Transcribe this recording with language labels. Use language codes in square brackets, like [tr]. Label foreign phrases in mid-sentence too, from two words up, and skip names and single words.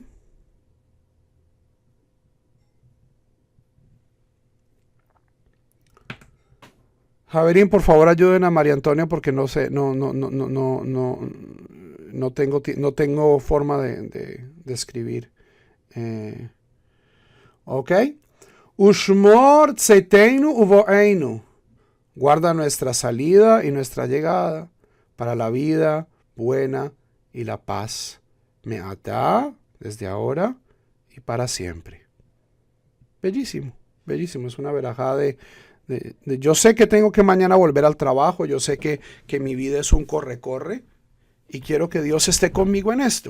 [es] Javerín, por favor ayuden a María Antonia porque no sé, no tengo forma de escribir. ¿Ok? [he] ושמור צאתנו ובואנו. [es] Guarda nuestra salida y nuestra llegada para la vida buena y la paz. Me'atá, desde ahora y para siempre. Bellísimo, bellísimo. Es una verajá yo sé que tengo que mañana volver al trabajo, yo sé que mi vida es un corre-corre y quiero que Dios esté conmigo en esto.